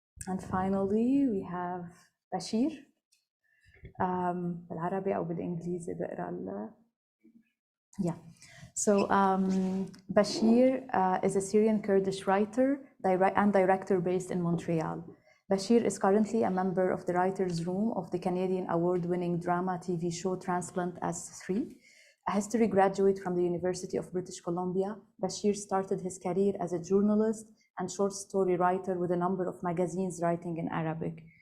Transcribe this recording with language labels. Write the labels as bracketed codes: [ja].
[en] And finally we have Bashir. [ar] بالعربي أو بالإنجليزي بقرأ [en] Yeah. So Bashir is a Syrian Kurdish writer and director based in Montreal. Bashir is currently a member of the Writers' Room of the Canadian award-winning drama TV show Transplant S3. A history graduate from the University of British Columbia, Bashir started his career as a journalist and short story writer with a number of magazines writing in Arabic.